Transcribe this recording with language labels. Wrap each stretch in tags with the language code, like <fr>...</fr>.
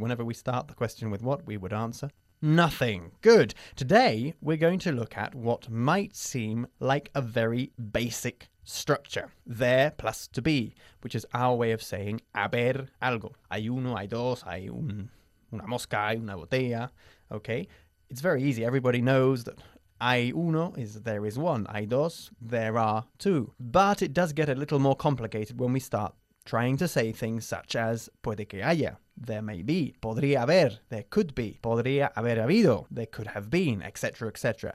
<en>Whenever we start the question with what, we would answer. Nothing. Good. Today, we're going to look at what might seem like a very basic structure. There plus to be, which is our way of saying</en> <es>haber algo. Hay uno, hay dos, hay una mosca, hay una botella.</es> <en>Okay? It's very easy. Everybody knows that</en> <es>hay uno</es> <en>is there is one.</en> <es>Hay dos,</es> <en>there are two. But it does get a little more complicated when we start trying to say things such as</en> <es>puede que haya,</es> <en>there may be,</en> <es>podría haber,</es> <en>there could be,</en> <es>podría haber habido,</es> <en>there could have been, etc., etc.</en>